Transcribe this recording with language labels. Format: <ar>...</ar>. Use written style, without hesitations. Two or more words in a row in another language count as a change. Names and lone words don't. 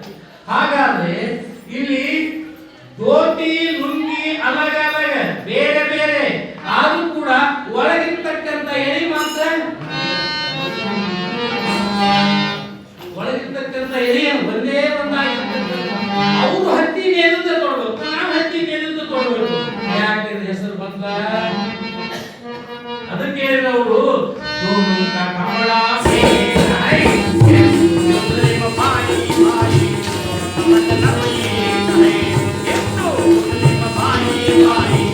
<kn>ಹಾಗಾದ್ರೆ ಇಲ್ಲಿ ಧೋತಿ ಲುಂಗಿ</kn> <hi>अलग अलग</hi> <kn>ಬೇರೆ ಬೇರೆ ಆದ್ರೂ ಕೂಡ ಒಳಗಿರ್ತಕ್ಕಂಥ ಎಳಿ ಮಾತ್ರ ಒಳಗಿರ್ತಕ್ಕಂಥ ಎಲೆಯ ಒಂದೇ ಒಂದಾಗಿರ್ತಕ್ಕಂಥ. ಅವರು ಹತ್ತಿ ಮೇಲಿಂದ ತೊಡಬೇಕು, ನಾವು ಹತ್ತಿ ಮೇಲಿಂದ ತೊಡಬೇಕು. ಯಾಕೆ ಹೆಸರು ಬಂದ? ಅದಕ್ಕೆ ಅವರು</kn> <hi>दोनों का कपड़ा एक है। हिंदू मुस्लिम भाई भाई मतलब एक है। हिंदू मुस्लिम भाई भाई</hi>